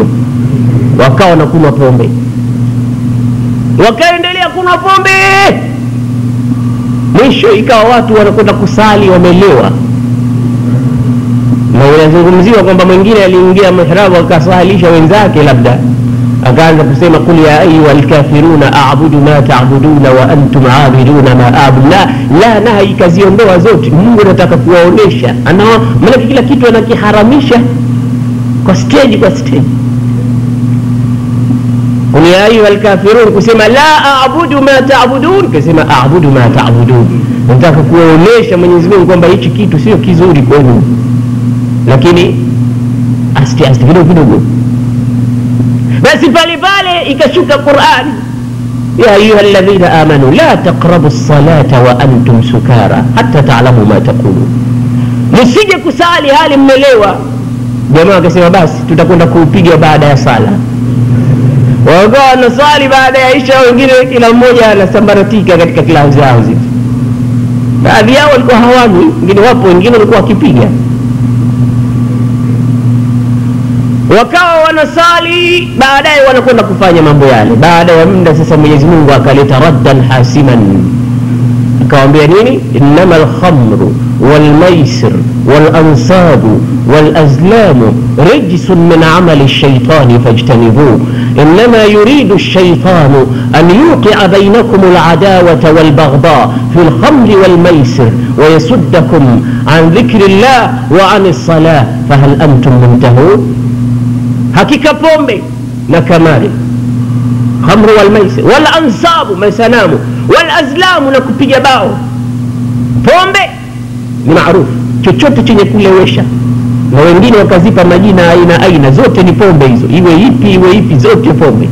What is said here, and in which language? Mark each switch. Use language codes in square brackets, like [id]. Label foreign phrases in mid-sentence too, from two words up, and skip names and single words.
[sw] Wakawa na kunywa pombe, wakaendelea kunywa pombe, mwisho ikawa watu wanakwenda kusali wamelewa. Na unazungumziwa kwamba mwingine aliingia mihrabu akasalisha wenzake, labda akaanza kusema [ar] قل يا أيها الكافرون أعبد ما تعبدون وأنتم عابدون ما أعبد. [sw] La nahi kaziondoa zote. Mungu anataka kuwaonesha, maana kila kitu anakiharamisha kwa stage. [ar] قل يا أيها الكافرون, kusema لا أعبد ما تعبدون, kusema أعبد ما تعبدون. [sw] Nataka kuwaonesha Mwenyezi Mungu kwamba hichi kitu sio kizuri kwenu, lakini aste kidogo. Basi pale ikashuka Qur'an, [ar] يا أيها الذين آمنوا لا تقربوا الصلاة وأنتم سكارى حتى تعلموا ما تقولون. [sw] Msije kusali hali mmelewa. Jamaa akasema basi tutakwenda kuupiga baada ya sala. Wakawa wanasali baada ya isha, wengine kila mmoja anasambaratika katika klabu zao zile. Baadhi yao walikuwa hawanywi, wengine wapo, wengine walikuwa wakipiga. Wakawa wanasali, baadaye wanakwenda kufanya mambo yale. Baada ya muda sasa Mwenyezi Mungu akaleta [ar] ردا حاسما, [sw] akawaambia nini? [ar] إنما الخمر والميسر والأنصاب والأزلام رجس من عمل الشيطان فاجتنبوه إنما يريد الشيطان أن يوقع بينكم العداوة والبغضاء في الخمر والميسر ويصدكم عن ذكر الله وعن الصلاة فهل أنتم منتهون. [sw] Hakika pombe na kamari, [ar] خمر والميسر والأنصاب, [sw] masanamu, [ar] والأزلام, [sw] na kupiga bao. Pombe ni maarufu, chochote chenye kulewesha, na wengine wakazipa majina aina zote ni pombe hizo, iwe ipi zote pombe.